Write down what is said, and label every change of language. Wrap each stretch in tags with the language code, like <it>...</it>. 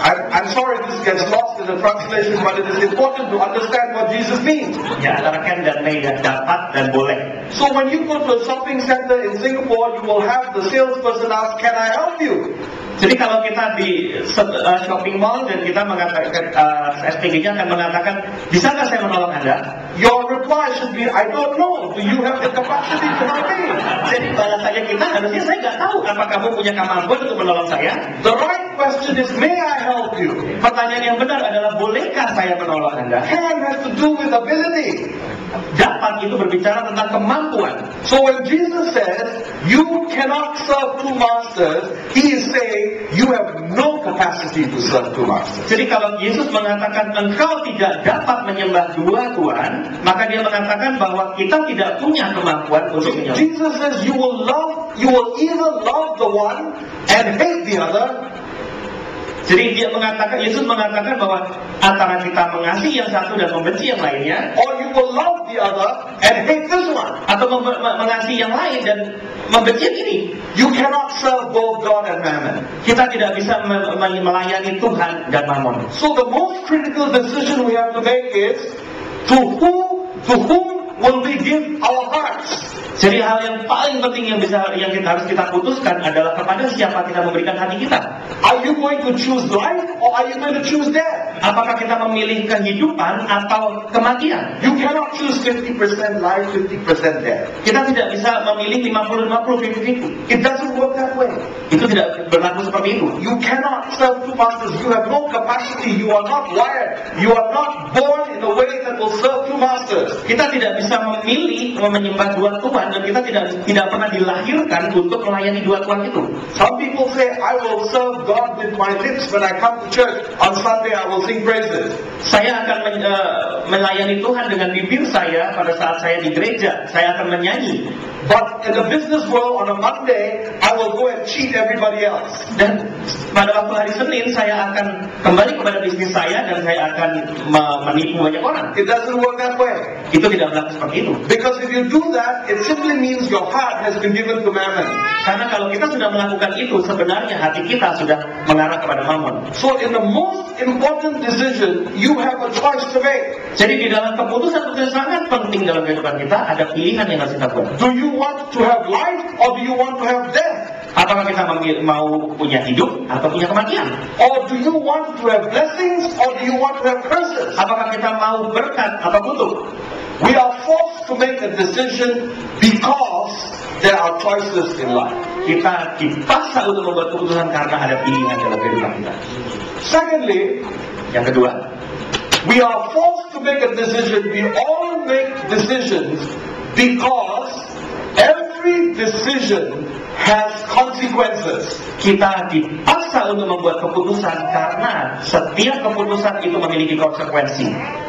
<en>I'm sorry this gets lost in the translation, but it is important to understand what Jesus means.</en> <id>Ya, antara can dan may, dan dapat dan boleh.</id> <en>So when you go to a shopping center in Singapore, you will have the salesperson ask, can I help you?</en> <id>Jadi kalau kita di shopping mall dan kita mengatakan SPG-nya akan mengatakan, bisakah saya menolong Anda?</id> <en>Your reply should be, I don't know. Do you have the capacity to help me?</en> <id>Jadi balasannya kita harusnya, saya nggak tahu apa kamu punya kemampuan untuk menolong saya.</id> <en>The right question is, may I help you?</en> <id>Pertanyaan yang benar adalah, bolehkah saya menolong Anda?</id> <en>Can has to do with ability.</en> <id>Dapat itu berbicara tentang kemampuan.</id> <en>So when Jesus says, you cannot serve two masters, he is saying, you have no capacity to serve two masters.</en> <id>Jadi kalau Yesus mengatakan engkau tidak dapat menyembah dua tuhan, maka dia mengatakan bahwa kita tidak punya kemampuan untuk menyembah.</id> <en>Jesus says you will either love the one and hate the other.</en> <id>Jadi Yesus mengatakan bahwa antara kita mengasihi yang satu dan membenci yang lainnya,</id> <en>or you will love the other and hate this one.</en> <id>Atau mengasihi yang lain dan membenci yang ini.</id> <en>You cannot serve both God and mammon.</en> <id>Kita tidak bisa melayani Tuhan dan Mammon.</id> <en>So the most critical decision we have to make is, to whom will we give our hearts?</en> <id>Jadi hal yang paling penting yang harus kita putuskan adalah kepada siapa kita memberikan hati kita.</id> <en>Are you going to choose life or are you going to choose death?</en> <id>Apakah kita memilih kehidupan atau kematian?</id> <en>You cannot choose 50% life, 50% death.</en> <id>Kita tidak bisa memilih 50-50, 50-50.</id> <en>It doesn't work that way.</en> <id>Itu tidak berlaku seperti itu.</id> <en>You cannot serve two masters. You have no capacity. You are not wired. You are not born in a way that will serve two masters.</en> <id>Kita tidak bisa memilih menyembah dua tuhan, dan kita tidak pernah dilahirkan untuk melayani dua tuhan itu.</id> <en>Some people say, I will serve God with my lips when I come to church. On Sunday I will sing praises.</en> <id>Saya akan melayani Tuhan dengan bibir saya pada saat saya di gereja. Saya akan menyanyi.</id> <en>But in the business world on a Monday, I will go and cheat everybody else.</en> <id>Dan pada waktu hari Senin saya akan kembali kepada bisnis saya dan saya akan menipu banyak orang.</id> <en>It doesn't work that way.</en> <id>Itu tidak berlaku seperti itu.</id> <en>Because if you do that, it simply means your heart has been given to mammon.</en> <id>Karena kalau kita sudah melakukan itu, sebenarnya hati kita sudah mengarah kepada Mammon.</id> <en>So in the most important decision, you have a choice to make.</en> <id>Jadi di dalam keputusan yang sangat penting dalam kehidupan kita, ada pilihan yang harus kita buat.</id> <en>Do you want to have life or do you want to have death?</en> <id>Apakah kita mau punya hidup atau punya kematian?</id> <en>Or do you want to have blessings or do you want to have curses?</en> <id>Apakah kita mau berkat atau kutuk?</id> <en>We are forced to make a decision because there are choices in life.</en> <id>Kita dipaksa untuk membuat keputusan karena ada pilihan dalam kehidupan kita.</id> <en>Secondly,</en> <id>yang kedua,</id> <en>we are forced to make a decision. We all make decisions because every decision has consequences.</en> <id>Kita dipaksa untuk membuat keputusan karena setiap keputusan itu memiliki konsekuensi.</id>